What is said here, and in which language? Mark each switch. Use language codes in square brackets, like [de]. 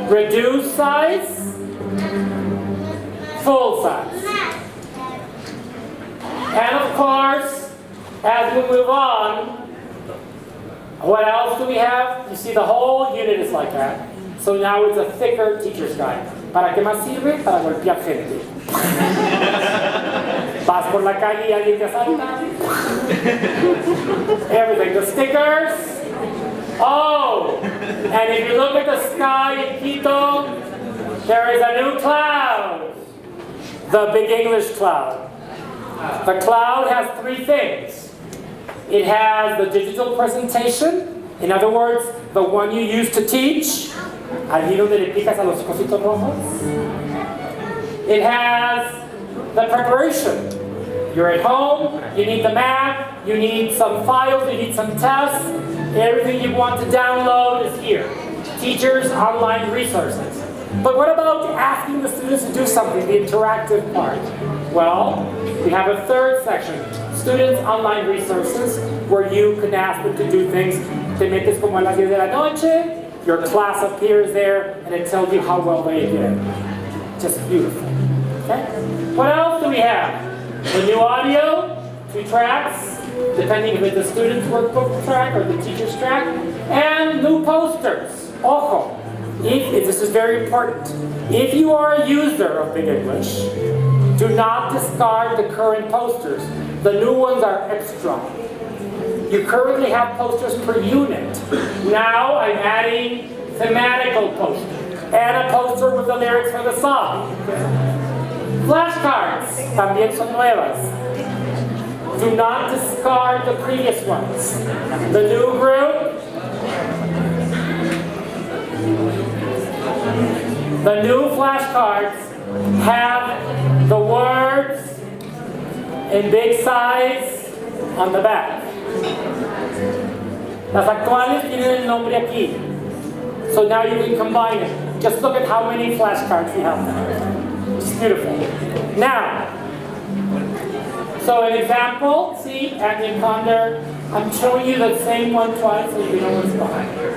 [en] Reduced size, full size. And of course, as we move on, what else do we have? You see, the whole unit is like that. So now it's a thicker teacher's guide. [es] ¿Para qué más sirve? Para golpear gente. Vas por la calle y alguien te asalta. [en] Everything. The stickers. Oh! And if you look at the sky in Quito, there is a new cloud. The big English cloud. The cloud has three things. It has the digital presentation. In other words, the one you use to teach. [es] Allí donde le picas a los cositos rojos. [en] It has the preparation. You're at home, you need the map, you need some files, you need some tests. Everything you want to download is here. Teachers, online resources. But what about asking the students to do something, the interactive part? Well, we have a third section. Students, online resources, where you can ask them to do things. [es] Te metes como a las 10 de la noche. [en] Your class appears there, and it tells you how well they did. Just beautiful. Okay? What else do we have? The new audio, 2 tracks, depending if it's the student's workbook track or the teacher's track, and new posters. Ojo, this is very important. If you are a user of Big English, do not discard the current posters. The new ones are extra. You currently have posters per unit. Now I'm adding thematical posters. And a poster with the lyrics for the song. [es] Flashcards, también son nuevas. [en] Do not discard the previous ones. The new group, the new flashcards have the words in big size on the back. [es] Las actuales tienen el nombre aquí. [en] So now you can combine it. Just look at how many flashcards we have now. It's beautiful. Now, so an example, see, at the Encounter I'm showing you the same one twice so you know what's behind.